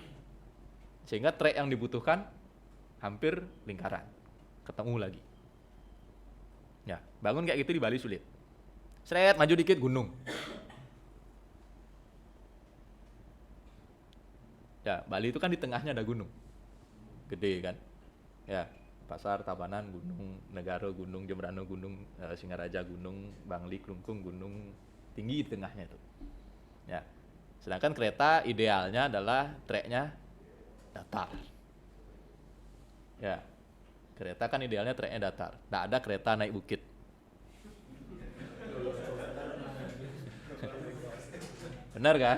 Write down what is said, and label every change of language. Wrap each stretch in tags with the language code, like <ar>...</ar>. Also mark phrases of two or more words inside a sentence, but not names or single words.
<id>Sehingga trek yang dibutuhkan hampir lingkaran. Ketemu lagi. Ya, bangun kayak gitu di Bali sulit. Seret, maju dikit gunung. Ya, Bali itu kan di tengahnya ada gunung. Gede kan? Ya, Pasar, Tabanan, Gunung Negaro, Gunung Jembrano, Gunung Singaraja, Gunung Bangli, Klungkung, gunung tinggi di tengahnya itu. Ya. Sedangkan kereta idealnya adalah treknya datar. Ya. Kereta kan idealnya treknya datar. Nggak ada kereta naik bukit. Benar kan?</id>